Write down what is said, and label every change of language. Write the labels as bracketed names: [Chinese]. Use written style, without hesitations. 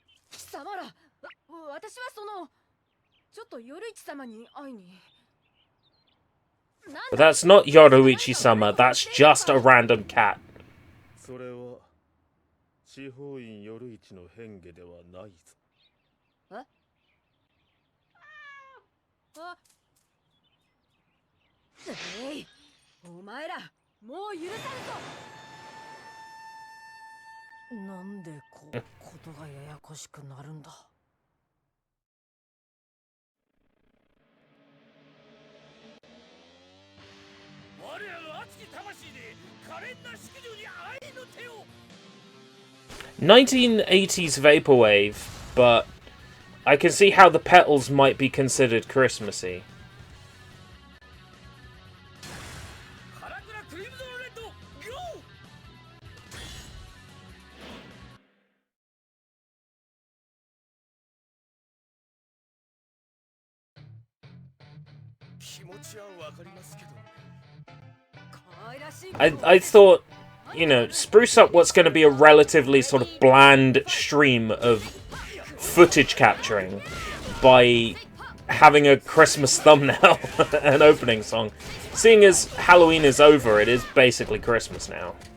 [Japanese] 貴様ら、私はちょっと夜市様に会いに。 [English] But that's not Yoruichi-sama, that's just a random cat. [Japanese] それは地方院夜市の変化ではないぞ。えい、お前らもう許さんぞ。なんでことがややこしくなるんだ。我らの熱き魂で可憐な淑女に愛の手を。 [English] 1980s vaporwave, but I can see how the petals might be considered Christmassy. [Japanese] カラクラクリムゾンレッドゴー。気持ちはわかりますけど。 [English] I thought, you know, spruce up what's going to be a relatively sort of bland stream of footage capturing by having a Christmas thumbnail and opening song. Seeing as Halloween is over, it is basically Christmas now.